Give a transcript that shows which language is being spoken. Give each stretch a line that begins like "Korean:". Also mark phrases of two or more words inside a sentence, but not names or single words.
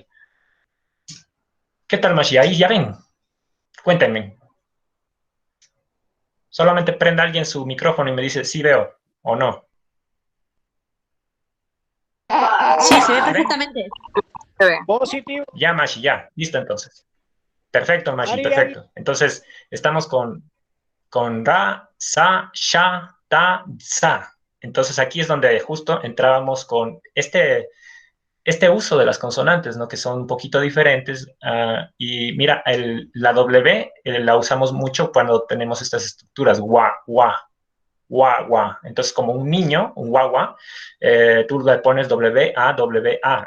Spanish: ¿Qué tal, Mashi? Ahí ya ven, cuéntenme. Solamente prenda alguien su micrófono y me dice sí veo o no. Sí, se ve perfectamente. Positivo. Ya, Mashi, ya, listo entonces. Perfecto, Mashi, Ari, perfecto. Entonces, estamos con ra, sa, sha, ta, sa. Entonces aquí es donde justo entrábamos con este uso de las consonantes, ¿no? Que son un poquito diferentes. Y mira, la W la usamos mucho cuando tenemos estas estructuras, gua, gua, gua, gua. Entonces, como un niño, un guagua, tú le pones W, A, W, A.